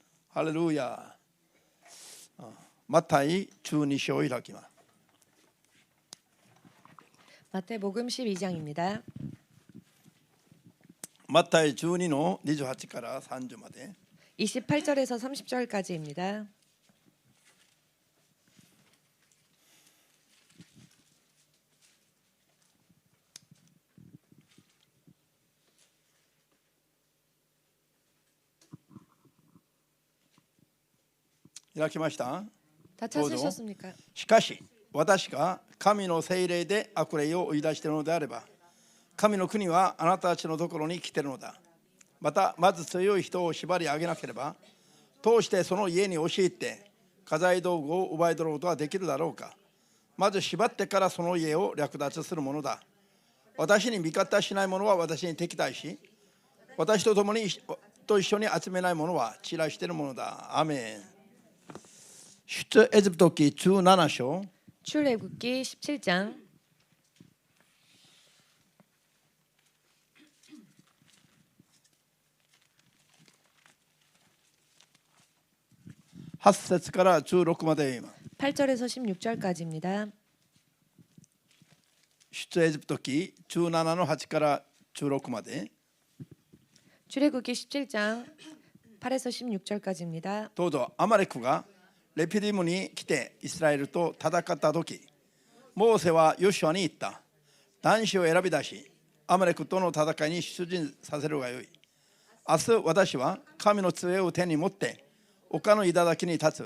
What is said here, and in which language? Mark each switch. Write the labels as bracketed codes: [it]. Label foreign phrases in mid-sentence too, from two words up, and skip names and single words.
[ja] ハレルヤ。マタイ12章を開きます。 [ko] 마태복음 12장입니다. [ja] マタイ12の28から30まで [ko] 28절에서 30절까지입니다. [ja] 開きました。 [ko] 다 찾으셨습니까? [ja] しかし私が神の聖霊で悪霊を追い出しているのであれば、神の国はあなたたちのところに来ているのだ。またまず強い人を縛り上げなければ、通してその家に押し入って家財道具を奪い取ることができるだろうか。まず縛ってからその家を略奪するものだ。私に味方しない者は私に敵対し、私と共にと一緒に集めない者は散らしているものだ。アメン。出エジプト記17章 [ko] 출애굽기 17장 [ja] 8 節から16まで言います。 [ko] 8절에서 16절까지입니다. [ja] 出エジプト記17の8から16まで [ko] 출애굽기 17장 8에서 16절까지입니다. [ja] どうぞ。アマレクがレピディムに来てイスラエルと戦った時、モーセはヨシュアに言った。男子を選び出し、アマレクとの戦いに出陣させるがよい。明日私は神の杖を手に持って丘の頂に立つ。